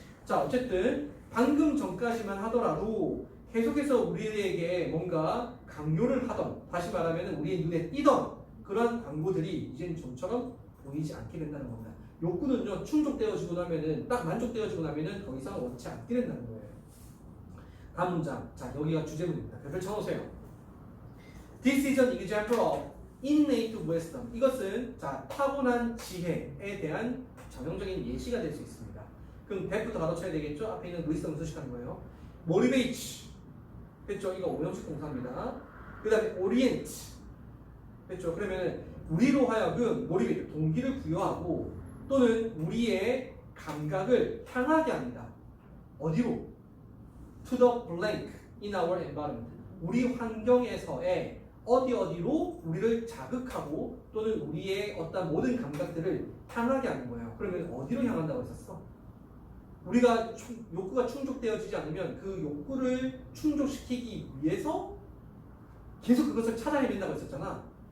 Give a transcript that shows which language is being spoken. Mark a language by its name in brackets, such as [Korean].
[Korean] 자 어쨌든 방금 전까지만 하더라도 계속해서 우리에게 뭔가 강요를 하던 다시 말하면 우리의 눈에 띄던 그런 광고들이 이제는 좀처럼 보이지 않게 된다는 겁니다. 욕구는요 충족되어지고 나면은 딱 만족되어지고 나면은 더 이상 원치 않게 된다는 거예요. 다음 문장. 자 여기가 주제문입니다. 별표 쳐놓으세요. [English] This is an example of innate wisdom. [Korean] 이것은 자 타고난 지혜에 대한 전형적인 예시가 될 수 있습니다. 그럼 that부터 가로쳐야 되겠죠? 앞에 있는 wisdom 수식하는 거예요. motivate 됐죠? 이거 오형식 동사입니다. 그 다음에 orient 됐죠? 그러면 우리로 하여금 motivate 동기를 부여하고 또는 우리의 감각을 향하게 합니다. 어디로? [English] To the blank in our environment. [Korean] 우리 환경에서의 어디로 우리를 자극하고 또는 우리의 어떤 모든 감각들을 향하게 하는 거예요. 그러면 어디로 향한다고 했었어? 우리가 욕구가 충족되어지지 않으면 그 욕구를 충족시키기 위해서 계속 그것을 찾아 헤맨다고 했었잖아.